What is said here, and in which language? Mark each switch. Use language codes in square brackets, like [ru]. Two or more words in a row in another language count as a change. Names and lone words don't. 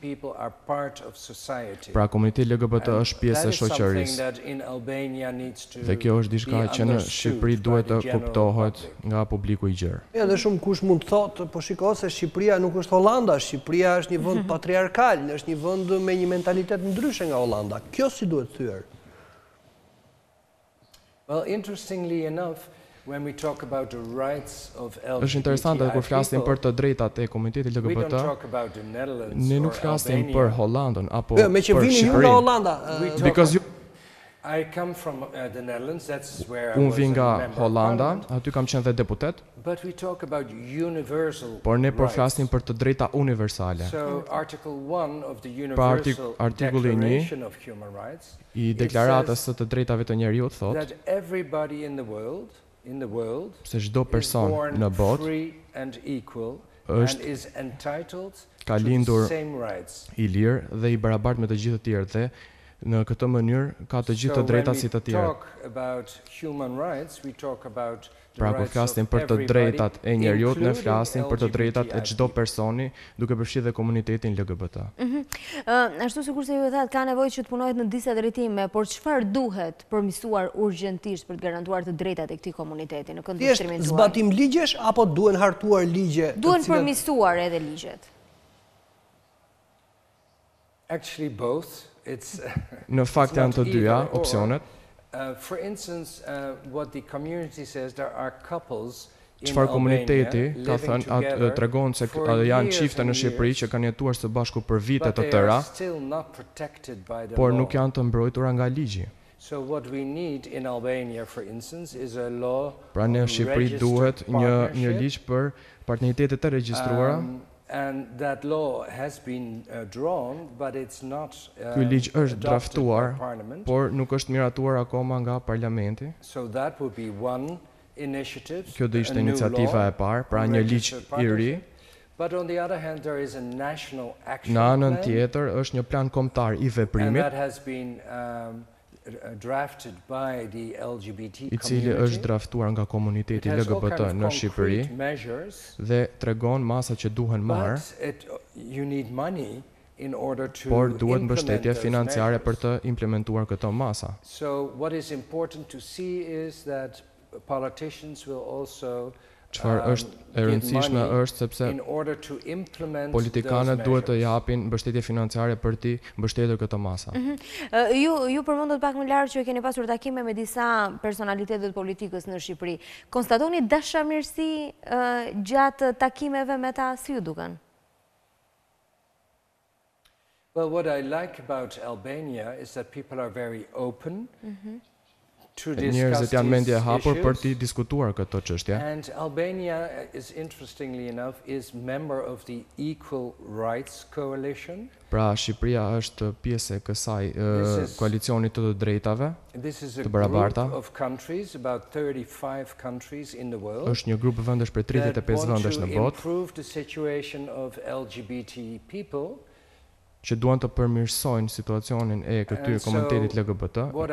[sq] Pra komuniteti LGBT është pjesë e shoqërisë. Dhe kjo është diçka që në Shqipëri duhet të kuptohet nga publiku i gjerë. Edhe shumë kush mund të thotë, po shiko se Shqipëria nuk është Hollanda, Shqipëria është një vend patriarkal, është një vend me një mentalitet ndryshe nga Hollanda. Kjo si duhet thyer? [en] Well, interestingly enough, when we talk about the rights of LGBTI [sq] Është interesante kur flasim për të drejtat e komunitetit LGBT, ne nuk flasim për Hollandën apo për me që vini ju nga Hollanda. [en] I come from the Netherlands, that's where I [sq] Unë [en] was [sq] vi nga [en] a member of [sq] Hollanda, [en] Parliament. [sq] aty kam qenë dhe deputet, [en] But we talk about universal [sq] por ne po [en] rights. [sq] flasim për të drejta universale. [en] So Article 1 of the [sq] Pra [en] Universal [sq] artikulli 1 [en] Declaration of Human Rights [sq] I deklaratës së të drejtave të njerëzit thotë [en] that everybody in the world [sq] se çdo person [en] is born [sq] në botë [en] free and equal [sq] është- [en] and is entitled [sq] ka [en] to the [sq] lindur [en] same rights. [sq] I lirë dhe I barabartë me të gjithë të tjerë dhe në këtë mënyrë ka të gjithë të drejta si të [en] So when we [sq] tjerë. [en] talk about human rights, we talk about the [sq] Pra kur [en] rights [sq] flasim [en] of [sq] për të [en] everybody, [sq] drejtat e njerëzit, ne [en] including [sq] flasim për të drejtat e çdo [en] LGBTI. [sq] personi, duke përfshirë dhe komunitetin LGBT. Ashtu sikur se ju thatë, ka nevojë që të punohet në disa drejtime, por çfarë duhet përmirësuar urgjentisht për të garantuar të drejtat e këtij komuniteti në këndvështrimin Thjesht tuaj? zbatim ligjesh apo duhen hartuar ligje? Duhen përmirësuar edhe ligjet. [en] Actually both. It's [sq] Në fakt janë të dyja opsionet. [en] For instance, what the community says, there are couples in [sq] Çfarë komuniteti [en] Albania [sq] ka [en] living [sq] thënë, [en] together [sq] tregon se [en] for [sq] janë [en] years [sq] çifte [en] and [sq] në Shqipëri [en] years, [sq] që kanë jetuar së bashku për vite [en] but [sq] të [en] they [sq] tëra, [en] are still not protected by the [sq] por [en] law. [sq] nuk janë të mbrojtura nga ligji. [en] So what we need in Albania, for instance, is a law [sq] Pra në [en] on [sq] Shqipëri [en] registered [sq] duhet një [en] partnership. [sq] ligj për partneritetet të regjistruara. [en] And that law has been drawn, but it's not [sq] Ky ligj është [en] adopted [sq] draftuar, [en] by Parliament. [sq] por nuk është miratuar akoma nga parlamenti. [en] So that would be one initiative. [sq] Kjo do ishte [en] a new [sq] iniciativa [en] law [sq] e parë, pra [en] on [sq] një ligj [en] registered [sq] I ri. [en] partnership. But on the other hand, there is a national action [sq] Në anën [en] plan, [sq] tjetër është një plan kombëtar I [en] and [sq] veprimit [en] that has been drafted by the LGBT [sq] I cili është draftuar nga komuniteti LGBT në Shqipëri dhe tregon masat që duhen marrë, por duhet mbështetje financiare për të implementuar këto masa. [en] So what is important to see is that politicians will also [sq] Çfarë është e rëndësishme është sepse politikanët duhet të japin mbështetje financiare për të mbështetur këto masa. Ju përmendët pak më lart që keni pasur takime me disa personalitetet politikës në Shqipëri. Konstatoni dashamirësi gjatë takimeve me ta, si ju duken? [en] Well, what I like about Albania is that people are very open. [sq] Njerëzit janë mendje e hapur për të diskutuar këto çështje. [en] And Albania is interestingly enough is member of the Equal Rights Coalition. [sq] Pra Shqipëria është pjesë e kësaj koalicionit të drejtave të barabarta. Është një grup vendesh prej 35 vendesh në botë që duan të përmirësojnë situacionin e këtyre komunitetit LGBT.